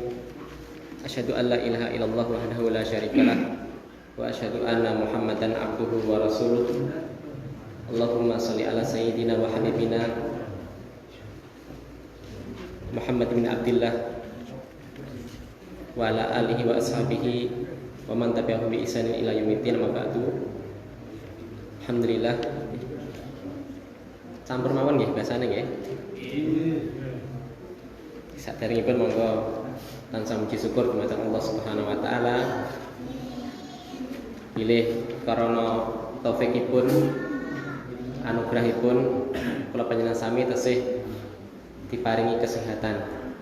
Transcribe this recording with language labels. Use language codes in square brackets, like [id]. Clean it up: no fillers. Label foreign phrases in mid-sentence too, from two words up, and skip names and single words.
[ar] أشهد أن لا إله إلا الله وحده لا شريك له وأشهد أن محمدا عبده ورسوله. اللهم صل على سيدنا وحبيبنا محمد بن عبد الله وعلى آله وأصحابه ومن تبعهم بإحسان إلى يوم الدين، أما بعد. Alhamdulillah. [jv] Campur mawon nggih basane nggih. Saderengipun monggo tansah muji syukur dumateng Allah [ar] سبحانه وتعالى [jv] bilih karana taufikipun anugerahipun kula panjenengan sami tasih diparingi kesehatan.